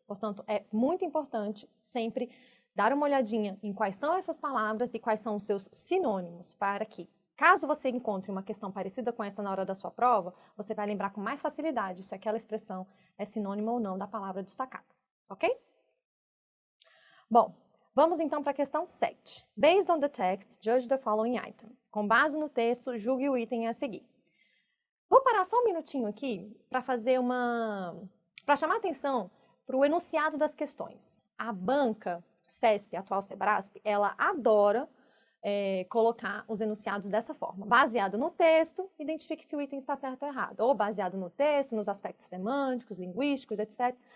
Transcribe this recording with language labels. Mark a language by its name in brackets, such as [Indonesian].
[Portuguese] Portanto, é muito importante sempre dar uma olhadinha em quais são essas palavras e quais são os seus sinônimos, para que, caso você encontre uma questão parecida com essa na hora da sua prova, você vai lembrar com mais facilidade se aquela expressão é sinônimo ou não da palavra destacada, ok? Bom, vamos então para a questão 7. [English] Based on the text, judge the following item. [Portuguese] Com base no texto, julgue o item a seguir. Vou parar só um minutinho aqui para para chamar atenção para o enunciado das questões. A banca CESP, atual Sebrasp, ela adora colocar os enunciados dessa forma. Baseado no texto, identifique se o item está certo ou errado. Ou baseado no texto, nos aspectos semânticos, linguísticos, etc.